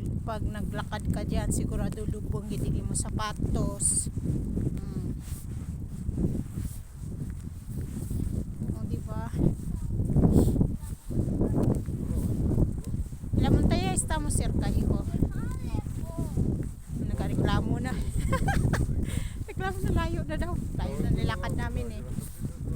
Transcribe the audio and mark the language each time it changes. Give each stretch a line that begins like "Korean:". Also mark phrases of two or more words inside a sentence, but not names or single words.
Filipino: pag naglakad ka dyan, sigurado lubong hindi mo sapatos. O, diba? Lamon tayo,
Spanish: estamos cerca, hijo.
Filipino: Nagreklamo na. Reklamo na, layo na daw. Layo na nilakad namin eh.